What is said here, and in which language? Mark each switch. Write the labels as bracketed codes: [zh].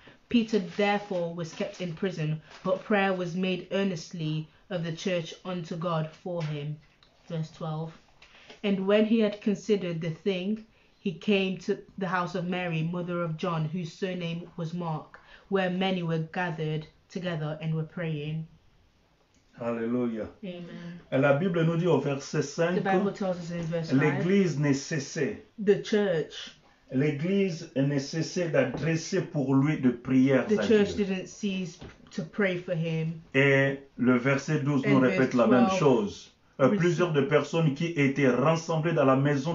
[en] Peter therefore was kept in prison, but prayer was made earnestly of the church unto God for him. Verse 12. And when he had considered the thing, he came to the house of Mary, mother of John, whose surname was Mark, where many were gathered together and were praying. [fr] Alléluia. [en] Amen. [fr] La Bible nous dit au verset [en] The [fr] 5, [en] Bible tells us in verse 5, [fr] l'Église ne cessait. [en] the church [fr] Ne cessait d'adresser pour lui de prières [en] The [fr] à [en] church [fr] Dieu. [en] didn't cease to pray for him. [fr] Et le verset 12 nous [en] And [fr] répète [en] verse [fr] la même [en] 12 [fr] chose. Plusieurs de personnes qui étaient rassemblées dans la maison